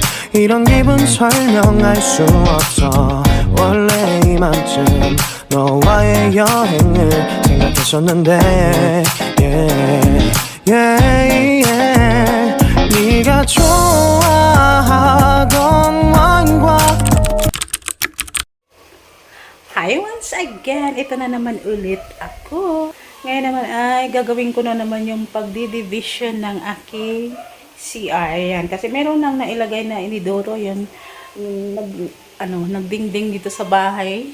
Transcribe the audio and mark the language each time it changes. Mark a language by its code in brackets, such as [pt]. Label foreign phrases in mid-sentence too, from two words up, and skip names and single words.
[ko] 이런 기분 설명할 수 없어. 원래 이맘쯤 너와의 여행을 생각했었는데 [en] yeah, yeah, yeah. [ko] 네가 좋아하던 와인과 [en] Hi once again! [tl] Ito na naman ulit ako. Ngayon naman ay gagawin ko na naman yung pagdidivision ng aking CR. Ayan. Kasi meron nang nailagay na inidoro. Yun. Nagdingding dito sa bahay.